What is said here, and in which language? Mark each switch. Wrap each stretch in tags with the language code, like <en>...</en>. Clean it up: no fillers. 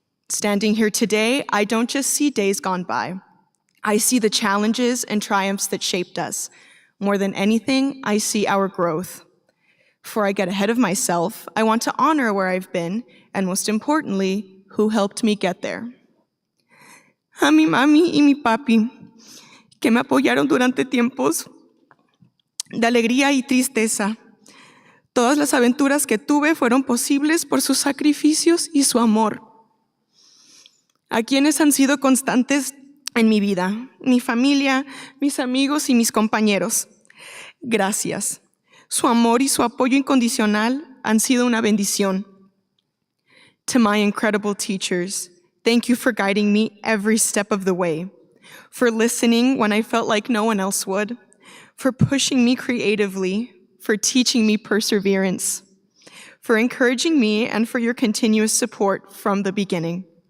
<en>Standing here today, I don't just see days gone by. I see the challenges and triumphs that shaped us. More than anything, I see our growth. Before I get ahead of myself, I want to honor where I've been, and most importantly, who helped me get there.</en> <es>A mi mami y mi papi, que me apoyaron durante tiempos de alegría y tristeza. Todas las aventuras que tuve fueron posibles por sus sacrificios y su amor. A quienes han sido constantes en mi vida, mi familia, mis amigos y mis compañeros. Gracias. Su amor y su apoyo incondicional han sido una bendición.</es> <en>To my incredible teachers, thank you for guiding me every step of the way, for listening when I felt like no one else would, for pushing me creatively, for teaching me perseverance, for encouraging me, and for your continuous support from the beginning.</en>